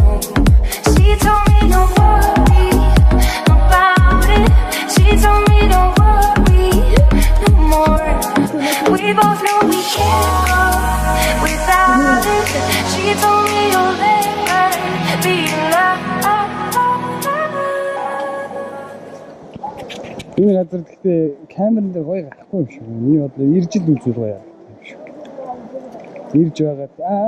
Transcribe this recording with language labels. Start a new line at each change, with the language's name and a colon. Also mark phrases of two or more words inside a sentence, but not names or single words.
English: She told me don't worry about it. She told me don't worry no more. We both know we can't go without it. She told me you'll never be alone.
Mongolian: Энэ газар гэхдээ камерын дээр гоё гарахгүй юм шиг. Миний бодлоо ирж л үзүүл гоё юм шиг. Ирж байгаа.